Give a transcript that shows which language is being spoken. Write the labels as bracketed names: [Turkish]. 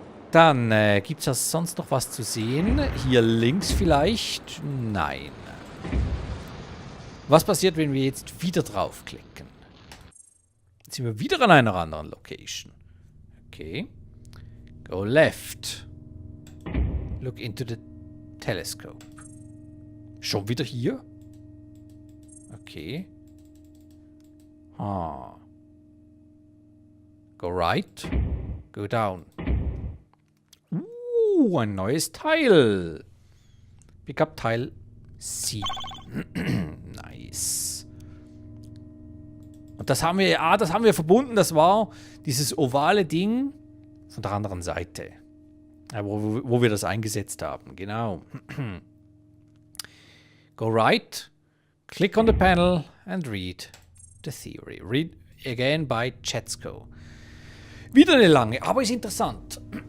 [German] Dann gibt es ja sonst noch was zu sehen. Hier links vielleicht? Nein. Was passiert, wenn wir jetzt wieder draufklicken? Jetzt sind wir wieder an einer anderen Location. [English] Okay. Go left. Look into the telescope. [German] Schon wieder hier? [English] Okay. Go right. Go down. [German] Ein neues Teil. [English] Pick up [German] Teil 7. [English] Nice. [German] Und das haben wir verbunden. Das war dieses ovale Ding von der anderen Seite. Ja, wo wir das eingesetzt haben. Genau. [English] Go right. Click on the panel and read the theory. Read again by Jetsko. [German] Wieder eine lange, aber ist interessant.